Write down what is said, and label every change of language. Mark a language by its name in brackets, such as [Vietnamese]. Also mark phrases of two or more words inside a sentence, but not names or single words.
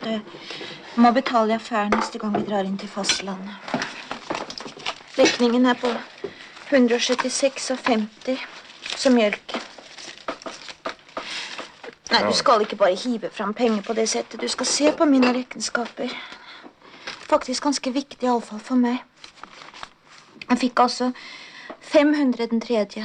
[Norwegian] Jeg må betale i affæren neste gang vi drar inn til fastlandet. [Swedish] Räkningen är på 176,50 som mjölken. Nej, du ska inte bara hiva fram pengar på det sättet. Du ska se på mina räkenskaper. Faktiskt ganska viktigt i alla fall för mig. Jag fick alltså 500 den tredje.